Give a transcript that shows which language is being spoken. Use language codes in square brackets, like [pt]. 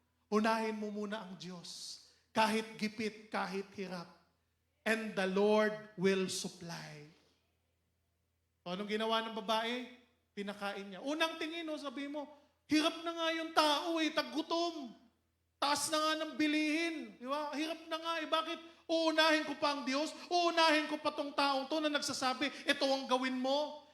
[tl] Unahin mo muna ang Diyos. Kahit gipit, kahit hirap. [en] And the Lord will supply. [tl] So, anong ginawa ng babae? Pinakain niya. Unang tingin, sabi mo, hirap na nga yung tao taggutom. Taas na nga ng bilihin. Di ba? Hirap na nga Bakit? Uunahin ko pa ang Diyos? Uunahin ko pa tong taong to na nagsasabi, ito ang gawin mo.